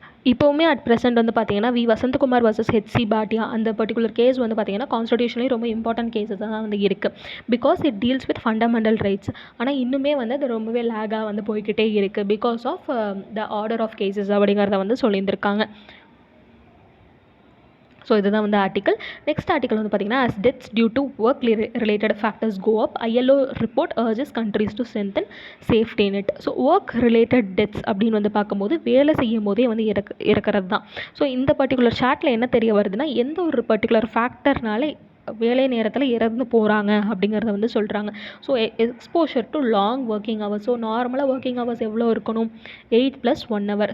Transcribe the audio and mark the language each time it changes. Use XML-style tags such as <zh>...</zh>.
<ta>இப்போவுமே at present வந்து பார்த்திங்கன்னா வசந்தகுமார் வர்சஸ் ஹெச்சி பாட்டியா அந்த பர்டிகுலர் கேஸ் வந்து பார்த்திங்கன்னா கான்ஸ்டிடியூஷனலி ரொம்ப இம்பார்ட்டன்ட் கேஸஸ் தான் வந்து இருக்குது.</ta> <en>Because it deals with fundamental rights.</en> <ta>ஆனால் இன்னுமே வந்து அது ரொம்பவே லேகாக வந்து போய்கிட்டே இருக்குது</ta> <en>because of the order of cases</en> <ta>அப்படிங்கிறத வந்து சொல்லியிருந்திருக்காங்க. ஸோ இதுதான் வந்து ஆர்டிக்கல். நெக்ஸ்ட் ஆர்டிக்கல் வந்து பார்த்திங்கன்னா</ta> <en>as deaths due to work related factors go up, ILO report urges countries to strengthen safety net.</en> <ta>So work related deaths அப்படின்னு வந்து பார்க்கும்போது வேலை செய்யும் போதே வந்து இறக்கிறது தான். ஸோ இந்த பர்டிகுலர் சார்ட்டில் என்ன தெரிய வருதுன்னா எந்த ஒரு பர்டிகுலர் ஃபேக்டர்னால வேலை நேரத்தில் இறந்து போகிறாங்க அப்படிங்கிறத வந்து சொல்கிறாங்க.</ta> <en>So exposure to long working hours.</en> <ta>So நார்மலாக ஒர்க்கிங் ஹவர்ஸ் எவ்வளோ இருக்கணும்?</ta> <en>8 + 1 hour.</en>